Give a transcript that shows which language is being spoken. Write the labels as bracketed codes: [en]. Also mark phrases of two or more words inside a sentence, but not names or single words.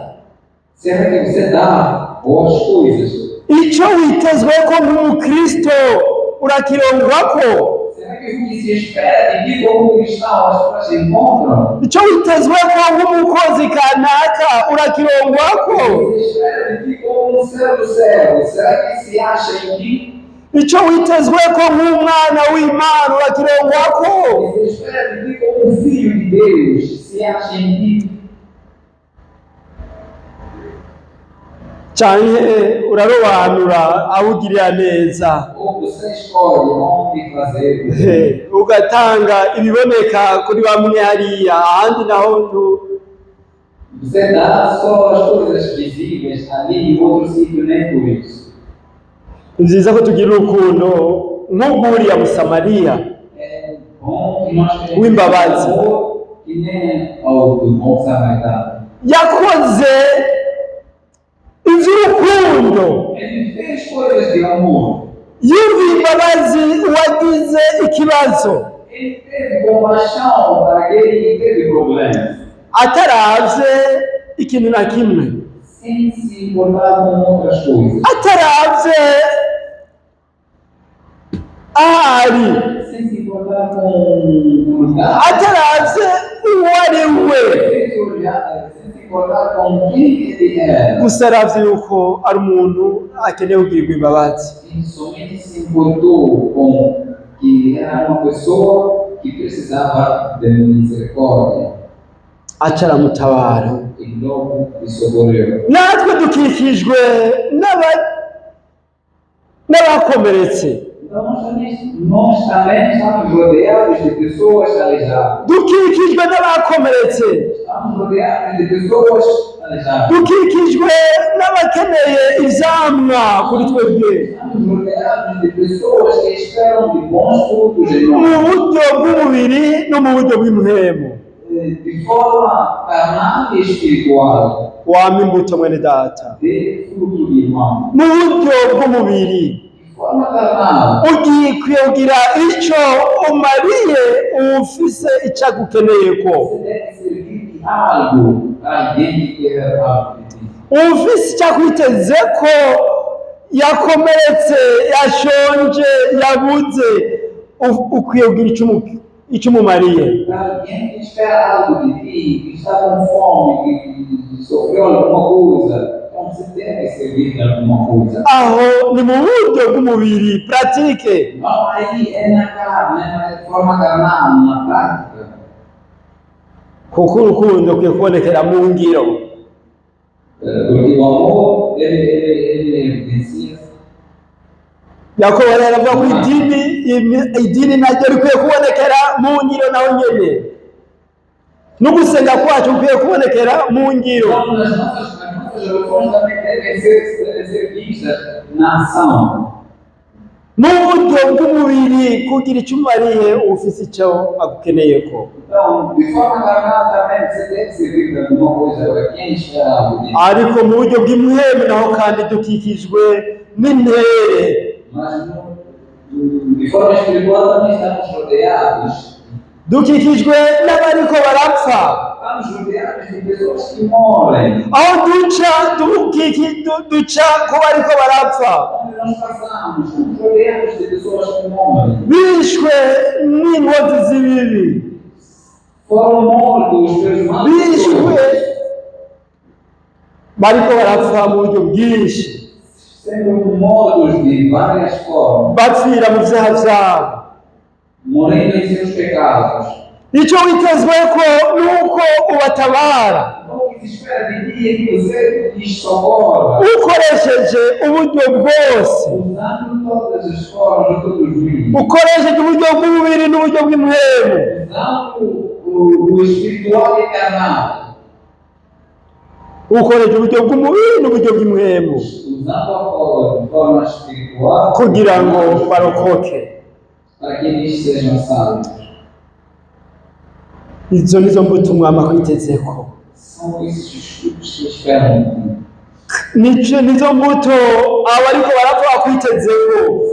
[pt] Serve que você dá boas coisas. [rn] ico witezweko nk'umukristo urakirongwako, [pt] Será que o que se espera de ti como cristão as pessoas encontram? [rn] ico witezweko nk'umukozi kanaka urakirongwako, [pt] O que se espera de ti como um servo servo, será que se acha em ti? [rn] ico witezweko nk'umwana w'Imana urakirongwako. [pt] Você espera de ti como filho de Deus, se acha em ti. [rn] Canke urarobanura awugirira neza. [pt] Ou você escolhe onde fazer. [rn] Ugatanga ibiboneka kuri bamwe hariya, ahandi naho [pt] Você dá só as coisas visíveis ali em outro sítio, nem por isso. [rn] nziza ko tugira urukundo nk'uguriya Musamariya [pt] É bom que nós tenhamos [rn] w'imbabazi [pt] amor que nem ao do bom samaritano. [rn] yakoze ivy'urukundo, [pt] Ele fez coisas de amor. [rn] yumviye imbabazi uwagize ikibazo, [pt] Ele teve compaixão para aquele que teve problemas, [rn] ataravye ikintu na kimwe, [pt] sem se importar com outras coisas, [rn] ataravye ahari, [pt] sem se importar com o lugar, [rn] ataravye uwo ari we, [pt] sem se importar com quem ele era. [rn] gusa aravye yuko ari umuntu akeneye kugirirwa imbabazi. [pt] Ele somente se importou com que era uma pessoa que precisava de misericórdia. [rn] Aca aramutabara. [pt] E logo lhe socorreu. [rn] Natwe dukikijwe n'abakomeretse, [pt] Então nós também estamos rodeados de pessoas aleijadas. [rn] dukikijwe n'abakomeretse, [pt] Estamos rodeados de pessoas aleijadas. [rn] dukikijwe n'abakeneye ivyamwa kuri twebwe, [pt] Estamos rodeados de pessoas que esperam de bons frutos em [rn] mu [pt] nós, [rn] buryo bw'umubiri no mu buryo bw'impwemu. [pt] de forma carnal e espiritual. [rn] Wama imbuto mwene data, [pt] De fruto de irmão. [rn] mu buryo bw'umubiri [pt] De forma carnal. [rn] ugikwiye kugira ico umariye uwufise ico agukeneyeko, [pt] Você deve servir de algo para alguém que quer algo de ti. [rn] uwufise ico akwitezeko, yakomeretse, yashonje, yabuze, ukwiye kugira ico umumariye. [pt] Para alguém que espera algo de ti, que está com fome, que sofreu alguma coisa, então você deve servir de alguma coisa. [rn] Aho ni mu buryo bw'umubiri pratique. [pt] Não aí é na carne, é de forma carnal, na prática. [rn] Kuko urukundo rukwiye kubonekera mu ngiro. [pt] Porque o amor, ele evidencia. [rn] Yakobo rero avuga ko idini naryo rikwiye kubonekera mu ngiro naho nyene, no gusenga kwacu kukwiye kubonekera mu ngiro. [pt] Então, as nossas relações também devem ser vistas na ação. [rn] Mu buryo bw'umubiri kugira icyo umariye ufise icyo agukeneyeko, [pt] Então, de forma carnal também você deve servir de alguma coisa para quem espera algo de ti. [rn] ariko mu buryo bw'impwemu naho kandi dukikijwe n'intere, [pt] Mas de forma espiritual também estamos rodeados. [rn] dukikijwe n'abariko barapfa, [pt] Estamos rodeados de pessoas que morrem. [rn] aho duca ko bariko barapfa, [pt] Onde nós passamos, estamos rodeados de pessoas que morrem. [rn] bishwe n'inkozi z'ibibi, [pt] Foram mortos pelos maus. [rn] bishwe bariko barapfa mu buryo bwinshi, [pt] Sendo mortos de várias formas. [rn] bapfira mu vyaha vyabo. [pt] Morrendo em seus pecados. [rn] Ico witezweko nuko ubatabara [pt] O que se espera de ti é que você lhes socorra. [rn] ukoresheje uburyo bwose, [pt] Usando todas as formas, todos os meios. [rn] ukoresheje uburyo bw'umubiri n'uburyo bw'impwemu, [pt] Usando o espiritual e carnal. [rn] ukoresheje uburyo bw'umubiri n'uburyo bw'impwemu [pt] Usando a forma espiritual [rn] kugira ngo barokoke. [pt] para que eles sejam salvos. [rn] Izo nizo mbuto umwami akwitezeko, [pt] São esses os frutos que esperam de ti. [rn] nizo mbuto abariko barapfa bakwitezeko,